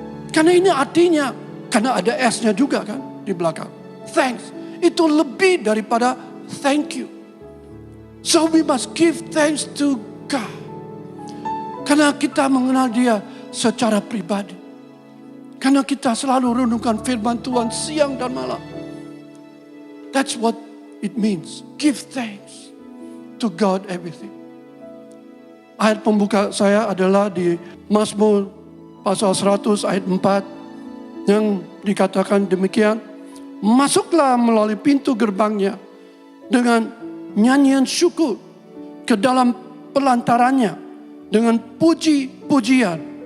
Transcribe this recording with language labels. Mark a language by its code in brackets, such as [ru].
[id] Karena ini artinya, karena ada S-nya juga kan di belakang. Thanks, itu lebih daripada thank you. [en] So we must give thanks to God. [id] Karena kita mengenal Dia secara pribadi. Karena kita selalu renungkan firman Tuhan siang dan malam. [en] That's what it means. Give thanks to God everything. [id] Ayat pembuka saya adalah di Mazmur pasal 100 ayat 4 yang dikatakan demikian. Masuklah melalui pintu gerbangnya dengan nyanyian syukur, ke dalam pelantarannya dengan puji-pujian.